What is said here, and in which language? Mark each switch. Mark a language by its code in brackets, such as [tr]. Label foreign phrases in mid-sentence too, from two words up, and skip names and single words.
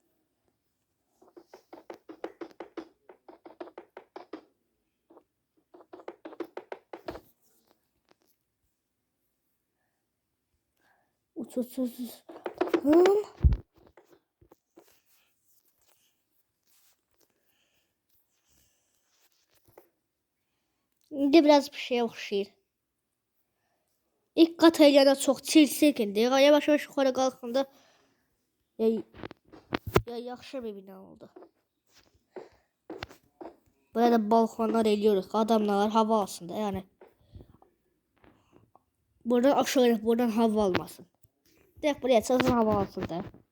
[tr] Uç. Şimdi biraz bir şey oxşayır. [az] İlk kat eləyəndə çox çirkindi. Yavaş-yavaş yuxarı qalxanda yaxşı bir bina oldu. [tr] Burada balkonlar eliyoruz. Adamlar hava alsın da yani. Buradan aşağı buradan hava almasın. Direkt buraya çalışın hava alsın da.